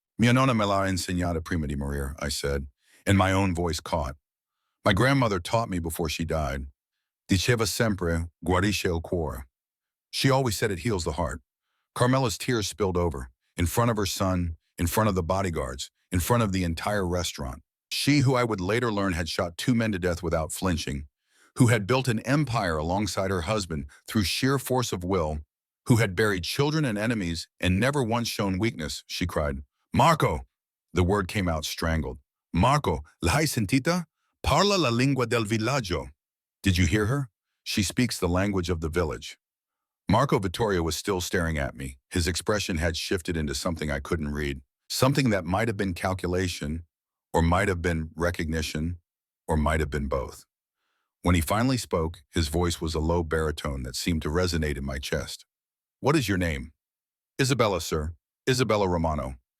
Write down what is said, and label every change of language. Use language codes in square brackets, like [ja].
[it] Mia nonna me l'ha insegnata prima di morire, [en] I said, and my own voice caught. My grandmother taught me before she died. [it] Diceva sempre, guarisce il cuore. [en] She always said it heals the heart. Carmela's tears spilled over, in front of her son, in front of the bodyguards, in front of the entire restaurant. She, who I would later learn had shot 2 men to death without flinching, who had built an empire alongside her husband through sheer force of will, who had buried children and enemies and never once shown weakness, she cried. Marco! The word came out strangled. [it] Marco, l'hai sentita? Parla la lingua del villaggio. [en] Did you hear her? She speaks the language of the village. Marco Vittorio was still staring at me. His expression had shifted into something I couldn't read. Something that might have been calculation, or might have been recognition, or might have been both. When he finally spoke, his voice was a low baritone that seemed to resonate in my chest. What is your name? Isabella, sir. Isabella Romano.